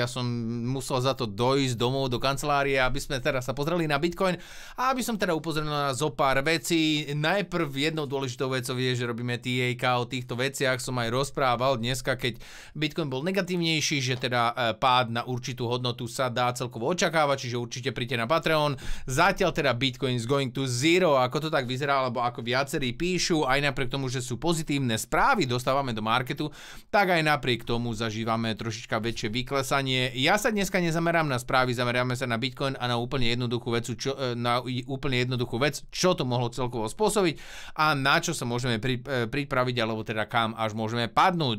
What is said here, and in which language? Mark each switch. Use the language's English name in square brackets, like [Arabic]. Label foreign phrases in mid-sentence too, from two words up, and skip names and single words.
[Slovak] Ja som musel za to dojsť domov do kancelárie, aby sme teraz sa pozreli na Bitcoin a aby som teda upozornil na zo pár vecí. Najprv jednou dôležitou vecou je, že robíme TAK o týchto veciach. Som aj rozprával dneska, keď Bitcoin bol negatívnejší, že teda pád na určitú hodnotu sa dá celkovo očakávať, čiže určite príďte na Patreon. Zatiaľ teda [English] Bitcoin is going to zero, [Slovak] ako to tak vyzerá, alebo ako viacerí píšu, aj napriek tomu, že sú pozitívne správy, dostávame do marketu, tak aj napriek tomu zažívame trošička väčšie vyklesanie. Ja sa dneska nezamerám na správy, zameráme sa na Bitcoin a na úplne jednoduchú vec, čo to mohlo celkovo spôsobiť a na čo sa môžeme pripraviť, alebo teda kam až môžeme padnúť.